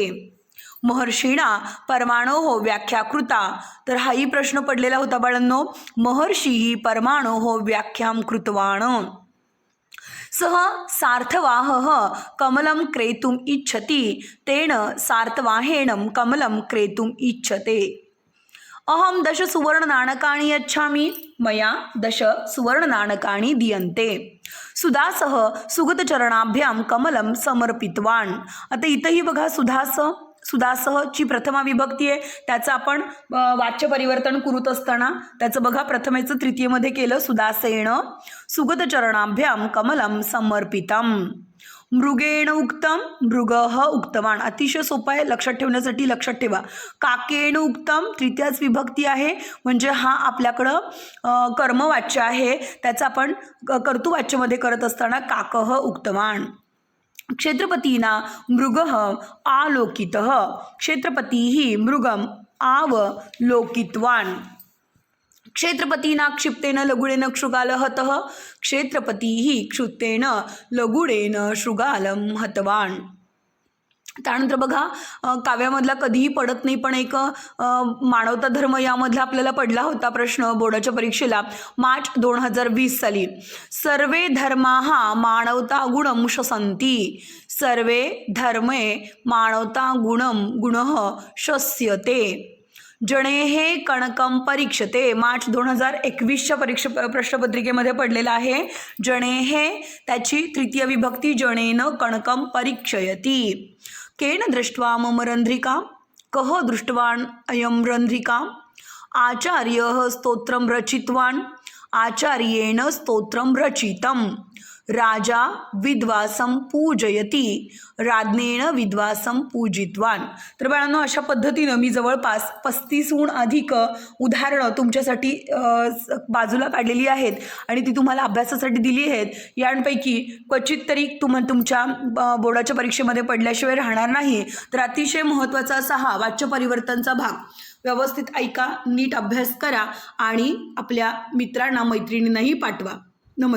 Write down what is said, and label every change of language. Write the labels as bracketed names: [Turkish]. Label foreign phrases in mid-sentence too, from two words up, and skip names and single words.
[Sanskrit] महर्षिणा परमाणोः व्याख्या कृता। [Marathi] तर हाही प्रश्न पडलेला होता बाळांनो। [Sanskrit] महर्षिः परमाणोः व्याख्यां कृतवान्। सः सार्थवाहः कमलं क्रेतुम् इच्छति। तेन सार्थवाहेन कमलं क्रेतुम् इच्छते। अहम 10 सुवर्णनाणकानि यच्छामि। मया 10 सुवर्णनाणकानि दीयन्ते। सुदासः सुगतचरणाभ्यां कमलं समर्पितवान्। [Marathi] आता इथंही बघा, सुदासः ची प्रथमा विभक्ती आहे, त्याचं आपण वाच्य परिवर्तन करत असताना त्याचं बघा प्रथमेचं तृतीयमध्ये केलं। [Sanskrit] सुदासेन सुगतचरणाभ्यां कमलं समर्पितम्। मृगेण उक्तं। मृगः उक्तवान्। [Marathi] अतिशय सोपं आहे, लक्षात ठेवण्यासाठी लक्षात ठेवा। [Sanskrit] काकेण उक्तं [Marathi] तृतीयच विभक्ती आहे, म्हणजे हा आपल्याकडं कर्मवाच्य आहे, त्याचं आपण कर्तृवाच्यमध्ये करत असताना [Sanskrit] काकः उक्तवान्। क्षेत्रपतीना मृगः आलोकितः। क्षेत्रपतीः मृगम् आवलोकितवान्। क्षेत्रपतीना क्षिप्तेन लगुडेन शृगालं हतः। क्षेत्रपतीः क्षिप्तेन लगुडेन शृगालं हतवान्। [Marathi] त्यानंतर बघा काव्यामधला कधीही पडत नाही पण एक मानवता धर्म यामधला आपल्याला पडला होता प्रश्न बोर्डाच्या परीक्षेला मार्च 2020 साली. [Sanskrit] सर्वे धर्माः मानवता गुणं शसन्ति. सर्वे धर्मे मानवता गुणः शस्यते. जनेहे कणकं परीक्षते. [Marathi] मार्च 2021च्या प्रश्नपत्रिकेमध्ये पडलेला आहे. जनेहे त्याची तृतीय विभक्ती [Sanskrit] जनेन कणकं परीक्षयति. केन दृष्ट्वा मम रंध्रिका. कः दृष्टवान् अयं रंध्रिका. आचार्यः स्तोत्रं रचितवान्. आचार्येण स्तोत्रं रचितं. राजा विद्वासं पूजयति. राज्ञेन विद्वासं पूजितवान्. [Marathi] तर बाळांनो अशा पद्धतीनं मी जवळपास 35हून अधिक उदाहरणं तुमच्यासाठी बाजूला काढलेली आहेत आणि ती तुम्हाला अभ्यासासाठी दिली आहेत. यांपैकी क्वचित तरी तुमच्या बोर्डाच्या परीक्षेमध्ये पडल्याशिवाय राहणार नाही. तर अतिशय महत्त्वाचा असा हा वाच्य परिवर्तनचा भाग व्यवस्थित ऐका, नीट अभ्यास करा आणि आपल्या मित्रांना मैत्रिणींनाही पाठवा.